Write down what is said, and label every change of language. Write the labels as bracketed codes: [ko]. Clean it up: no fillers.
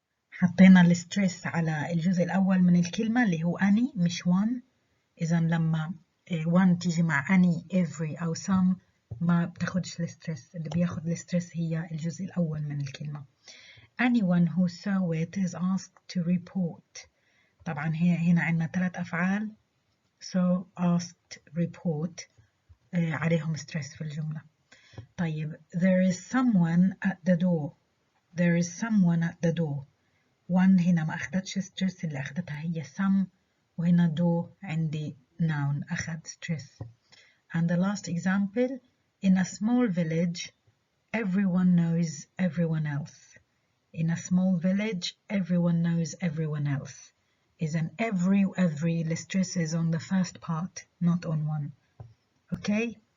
[ar] حطينا الستريس على الجزء الأول من الكلمة اللي هو any مش one. إذا لما one تيجي مع any, every أو some ما بتاخدش الستريس، اللي بياخد الستريس هي الجزء الأول من الكلمة. [en] Anyone who saw it is asked to report. [ar] طبعا هنا عندنا 3 أفعال، so asked, report عليهم ستريس في الجملة. [en] طيب there is someone at the door. There is someone at the door. [ar] one هنا ما أخدتش ستريس، اللي أخدتها هي some، وهنا do عندي noun أخد ستريس. [en] And the last example, in a small village everyone knows everyone else. In a small village everyone knows everyone else. إذن every the stress is on the first part, not on one. Okay?